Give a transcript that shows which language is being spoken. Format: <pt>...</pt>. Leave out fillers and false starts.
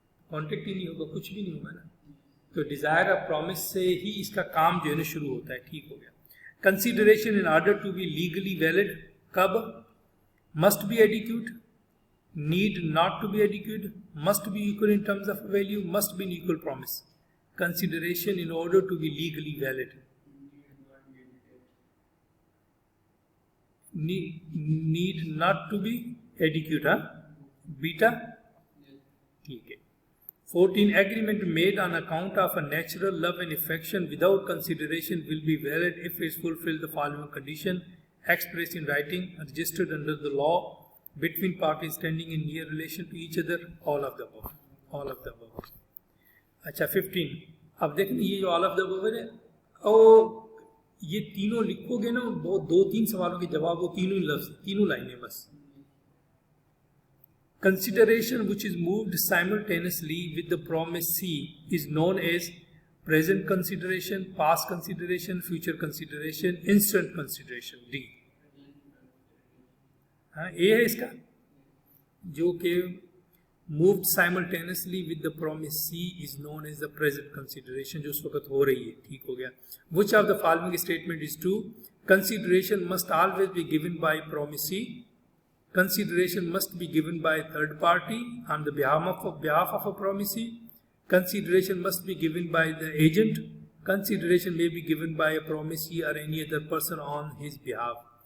<hi>Contract ही नहीं होगा, कुछ भी नहीं होगा ना. तो डिजायर ऑफ प्रॉमिस से ही इसका काम जो है ना शुरू होता है. ठीक हो गया.</hi> <en>Consideration in order to be legally valid कब. Must be adequate, need not to be adequate, must be equal in terms of value, must be an equal promise. Consideration in order to be legally valid. Need not to be adequate,</en> <hi>हाँ. Beta ठीक है.</hi> <en>14. Agreement made on account of a natural love and affection without consideration will be valid if it fulfills the following condition expressed in writing, registered under the law between parties standing in near relation to each other. All of the above. All of the above.</en> <hi>अच्छा 15. अब देखें ये जो</hi> <en>all of the above</en> <hi>है और ये तीनों लिखोगे ना वो 2-3 सवालों के जवाब वो तीनों ही लफ्ज तीनों लाइनें बस.</hi> <en>Consideration which is moved simultaneously with the promise C is known as present consideration, past consideration, future consideration, instant consideration. D.</en> <hi>हाँ ये है इसका जो कि</hi> <en>moved simultaneously with the promise C is known as the present consideration</en> <hi>जो उस वक्त हो रही है. ठीक हो गया.</hi> <en>Which of the following statement is true? Consideration must always be given by promisee. Consideration must be given by a third party on the behalf of a promisee. Consideration must be given by the agent. Consideration may be given by a promisee or any other person on his behalf.</en>